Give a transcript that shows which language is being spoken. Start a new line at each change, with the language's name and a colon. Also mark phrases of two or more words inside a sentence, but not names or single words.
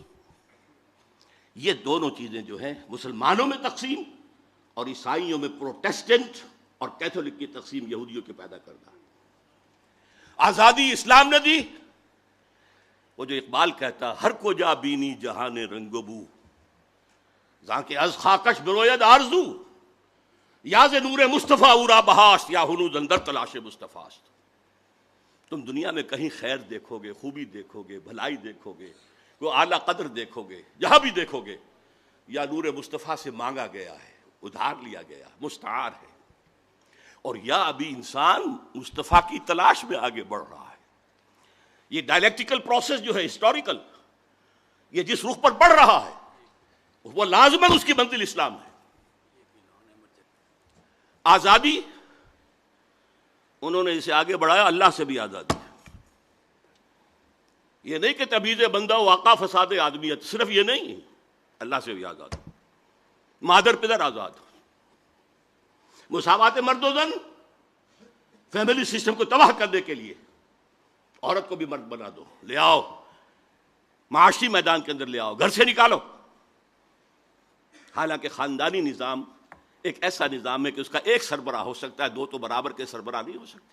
Urdu: یہ دونوں چیزیں جو ہیں مسلمانوں میں تقسیم اور عیسائیوں میں پروٹیسٹنٹ اور کیتھولک کی تقسیم یہودیوں کے پیدا کرنا. آزادی اسلام نے دی. وہ جو اقبال کہتا،
Persian: ہر کو جا بینی جہان رنگ و بو، زاں کے از خاکش بروید آرزو، یا ز نور مصطفیٰ اورا بہاشت، یا ہنوز اندر تلاش مصطفیٰست.
Urdu: تم دنیا میں کہیں خیر دیکھو گے، خوبی دیکھو گے، بھلائی دیکھو گے، وہ اعلیٰ قدر دیکھو گے، جہاں بھی دیکھو گے یا نور مصطفیٰ سے مانگا گیا ہے، ادھار لیا گیا، مستعار ہے، اور یا ابھی انسان مصطفیٰ کی تلاش میں آگے بڑھ رہا ہے. یہ
English: dialectical process
Urdu: جو ہے ہسٹوریکل، یہ جس رخ پر بڑھ رہا ہے وہ لازماً اس کی منزل اسلام ہے. آزادی انہوں نے اسے آگے بڑھایا، اللہ سے بھی آزادی. یہ نہیں کہ
Persian: تبعیض بندہ و واقع فساد آدمیت،
Urdu: صرف یہ نہیں، اللہ سے بھی آزاد، مادر پدر آزاد، مساوات مرد و زن،
English: family system
Urdu: کو تباہ کرنے کے لیے عورت کو بھی مرد بنا دو، لے آؤ معاشی میدان کے اندر، لے آؤ، گھر سے نکالو. حالانکہ خاندانی نظام ایک ایسا نظام ہے کہ اس کا ایک سربراہ ہو سکتا ہے، دو تو برابر کے سربراہ نہیں ہو سکتے.